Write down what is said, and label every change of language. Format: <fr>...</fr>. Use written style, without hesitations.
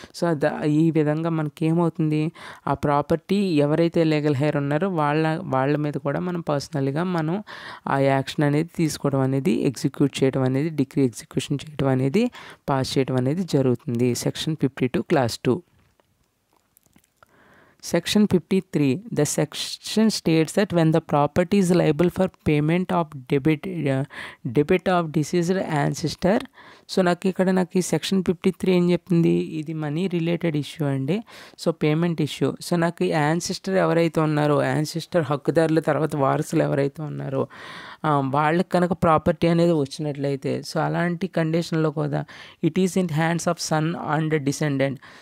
<te>So ఈ విధంగా మనకి ఏమవుతుంది, ఆ ప్రాపర్టీ ఎవరైతే లీగల్ హెయిర్ ఉన్నారో వాళ్ళ మీద కూడా మనం పర్సనల్గా మనం ఆ యాక్షన్ అనేది తీసుకోవడం అనేది, ఎగ్జిక్యూట్ చేయడం అనేది, డిగ్రీ ఎగ్జిక్యూషన్ చేయడం అనేది, పాస్ చేయడం అనేది జరుగుతుంది.</te> <en>Section 52 clause 2. Section 53. The section states that when the property is liable for payment of debit of deceased ancestor.</en> <te>So నాకు ఈ సెక్షన్ 53 ఏం చెప్తుంది, ఇది మనీ రిలేటెడ్ ఇష్యూ అండి. So payment issue. సో నాకు ఈ యాన్సిస్టర్ ఎవరైతే ఉన్నారో, యాన్సిస్టర్ హక్కుదారులు తర్వాత వారసులు ఎవరైతే ఉన్నారో వాళ్ళకి కనుక ప్రాపర్టీ అనేది వచ్చినట్లయితే, సో అలాంటి కండిషన్లో కూడా</te> <en>It is in hands of son and descendant.</en>